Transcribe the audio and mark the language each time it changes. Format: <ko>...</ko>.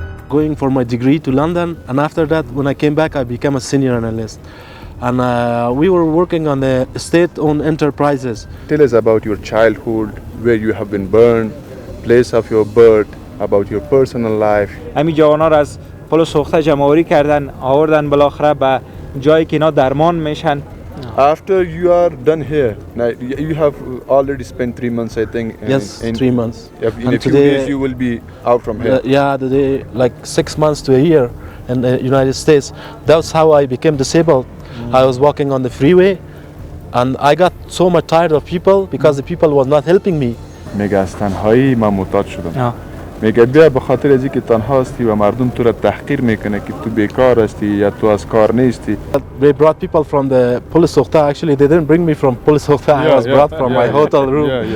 <en>Going for my degree to London, and after that, when I came back, I became a senior analyst. And we were working on the state-owned enterprises. Tell us about your childhood, where you have been born, place of your birth, about your personal life.</en> <fa>همین جوانا رو از پل سوخته جمع‌آوری کردن، آوردن بالاخره به جایی که اینا درمان میشن.</fa> <en>After you are done here, now you have already spent 3 months, I think. Yes, 3 months. In a few days you will be out from here. Yeah, like 6 months to a year in the United States. That's how I became disabled. I was walking on the freeway, and I got so much tired of people because the people was not helping me.</en> <fa>میگه از تنهایی من معتاد شدم. میگه بیا به خاطر از اینکه تنها هستی و مردم تو را تحقیر میکنه که تو بیکار هستی یا تو از کار نیستی.</fa> <en>They brought people from the police hotel. Actually, they didn't bring me from police hotel. I was brought from my hotel room.</en>